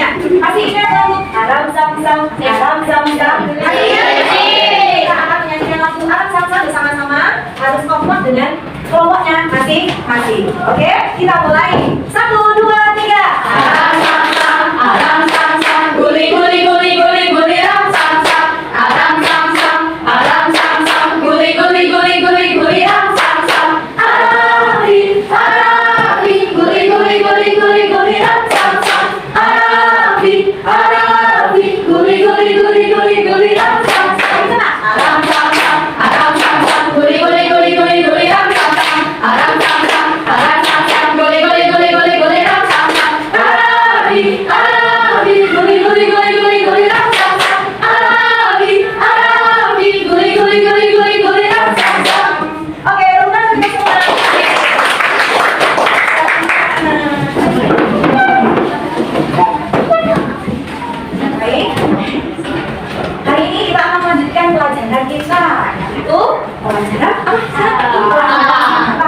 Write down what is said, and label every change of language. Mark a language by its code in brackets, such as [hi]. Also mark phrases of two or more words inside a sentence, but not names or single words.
[id] Masih ingat lagu Aram Sam Sam, Aram Sam Sam? Masih ingat? Kita akan menyanyikan lagu Aram Sam Sam bersama-sama. Harus kompak dengan kelompoknya masing-masing. Oke, kita mulai. 1, 2, 3. Aram Sam Sam, Aram Sam Sam, guli guli guli guli guli ram sam sam. Aram Sam Sam, Aram Sam Sam, guli guli guli guli guli ram sam sam. Arabi, Arabi, guli guli guli guli guli ram sam sam. Arabi, Arabi, guli guli guli guli guli ram sam sam. Aram Sam Sam, Aram Sam Sam, guli guli guli guli guli ram sam sam. Aram Sam Sam, Aram Sam Sam, guli guli guli guli guli ram sam sam. Arabi, Arabi, guli guli guli guli guli ram sam sam. Arabi, Arabi, guli guli guli guli guli ram sam sam. Oke, rumah kita semua. Baik. Hari ini kita akan melanjutkan pelajaran kita, yaitu pelajaran apa?